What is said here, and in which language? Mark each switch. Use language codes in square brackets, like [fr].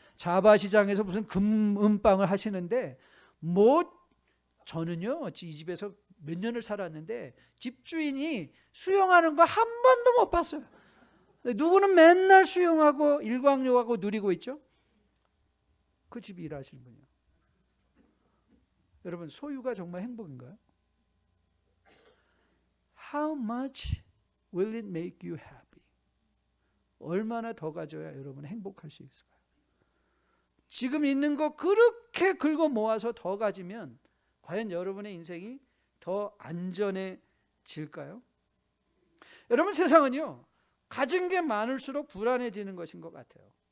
[ko] 자바시장에서 무슨 금은방을 하시는데, 저는요, 이 집에서 몇 년을 살았는데 집주인이 수영하는 거 한 번도 못 봤어요. 누구는 맨날 수영하고 일광욕하고 누리고 있죠. 그 집이 일하시는 분이요. 여러분, 소유가 정말 행복인가요? [en] How much will it make you happy? [ko] 얼마나 더 가져야 여러분 행복할 수 있을까요? 지금 있는 거 그렇게 긁어 모아서 더 가지면 과연 여러분의 인생이 더 안전해질까요? 여러분, 세상은요, 가진 게 많을수록 불안해지는 것인 것 같아요.